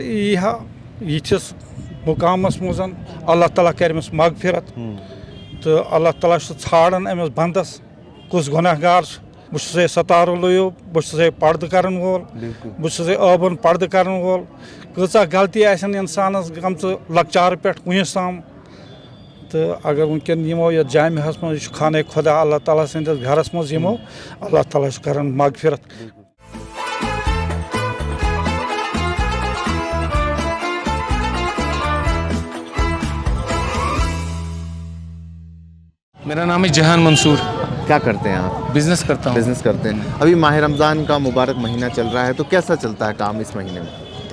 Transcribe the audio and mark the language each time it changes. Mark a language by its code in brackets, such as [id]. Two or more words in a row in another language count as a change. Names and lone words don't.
[ks] یی ہا یِتھِس مُقامس منٛز اللہ تعالیٰ کرِ أمِس مغفرت تہٕ اللہ تعالیٰ چھُ ژھانڈان أمِس بنٛدس کُس گۄناہ گار چھُ بہٕ چھُسَے ستارٕ لوٗیِو بہٕ چھُسَے پردٕ کرن وول بہٕ چھُسَے ٲبن پردٕ کرن وول کۭژاہ غلطی آسن اِنسانس گٔمژٕ لۄکچارٕ پٮ۪ٹھ وٕنیُس تام تہٕ اگر وٕنکٮ۪ن یِمو یتھ جامعہس منٛز یہِ چھُ خانہ خۄدا اللہ تعالیٰ سٕنٛدِس گرس منٛز یِمو اللہ تعالیٰ چھُ کران مغفرت. [ur] میرا نام ہے جہان منصور. کیا کرتے ہیں آپ؟ بزنس کرتا ہوں. بزنس کرتے ہیں. ابھی ماہ رمضان کا مبارک مہینہ چل رہا ہے تو کیسا چلتا ہے کام اس مہینے میں؟